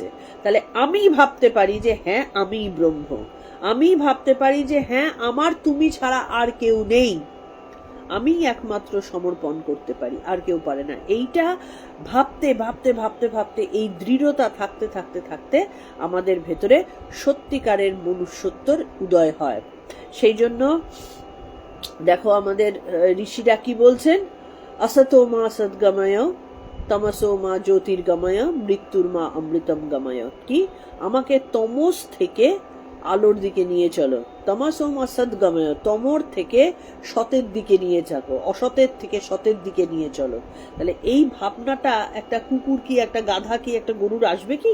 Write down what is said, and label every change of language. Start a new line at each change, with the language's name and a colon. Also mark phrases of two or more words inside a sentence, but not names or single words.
Bangla: তাহলে আমি ভাবতে পারি যে হ্যাঁ আমি ব্রহ্ম, আমি ভাবতে পারি যে হ্যাঁ আমার তুমি ছাড়া আর কেউ নেই, আমি একমাত্র সমর্পণ করতে পারি, আর কেউ পারে না। এইটা ভাবতে ভাবতে ভাবতে ভাবতে এই দৃঢ়তা থাকতে থাকতে থাকতে আমাদের ভেতরে সত্যিকারের মনুষ্যত্বর উদয় হয়। সেই জন্য দেখো আমাদের ঋষিরা কি বলছেন,
Sanskrit: असतो मा सद्गमय तमसो मा জ্যোতির্গময় মৃত্যুর মা অমৃতম গময়।
Bangla: কি, আমাকে তমস থেকে আলোর দিকে নিয়ে চলো,
Sanskrit: তমসো মা সদ্গময়,
Bangla: তমর থেকে সতের দিকে নিয়ে যাবো, অসতের থেকে সতের দিকে নিয়ে চলো। তাহলে এই ভাবনাটা একটা কুকুর কি, একটা গাধা কি, একটা গরুর আসবে কি?